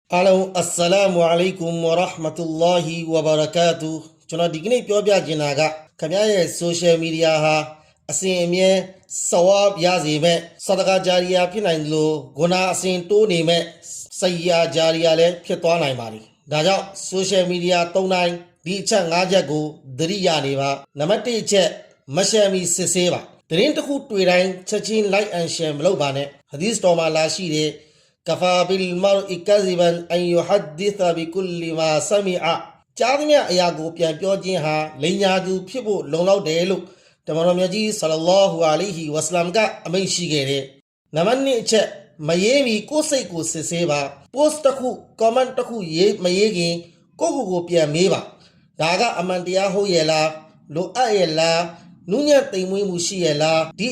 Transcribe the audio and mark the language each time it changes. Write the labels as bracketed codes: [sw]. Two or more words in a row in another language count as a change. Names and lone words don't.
[ar] Hello, السلام عليكم ورحمة الله وبركاته. [my] ကျွန်တော်ဒီကနေ့ပြောပြချင်တာကခင်ဗျားရဲ့ [en] social media [my] ဟာအစဉ်အမြဲစဝါရစေမဲ့ဆဒကာဂျာရီယာ ဖြစ်နိုင်လို့ဂုဏအစဉ်တိုးနေမဲ့စိတ်ရာဂျာရီယာလည်းဖြစ်သွားနိုင်ပါလိမ့်ဒါကြောင့် [en] social media [my] သုံးတိုင်းဒီအချက်၅ချက်ကိုသတိရနေပါနံပါတ်1အချက်မရှယ်မီစစ်ဆေးပါသတင်းတစ်ခုတွေ့တိုင်းချက်ချင်း [en] like and share [my] မလုပ်ပါနဲ့ hadith တော်မှာလာရှိတဲ့ [ar] كفى بالمرء كذبا أن يحدث بكل ما سمع [my] ကြားသမျှအ ရာကိုပြန်ပြောခြင်းဟာလိန်ညာသူဖြစ်ဖို့လုံလောက်တယ်လို့တမန်တော်မြတ်ကြီးဆလ္လာလာဟူအလိုင်ဟီဝါဆလမ်ကအမိန့်ရှိခဲ့တယ်။နံပါတ်2အချက်မရေးမီကိုယ်စိတ်ကိုစစ်ဆေးပါ post တစ်ခု comment တစ်ခုရေးမရေးခင်ကိုယ့်ကိုယ်ပြန်မေးပါဒါကအမှန်တရားဟုတ်ရဲ့လားလိုအပ်ရဲ့လားနုညံ့သိမ်မွေးမှုရှိရဲ့လားဒီ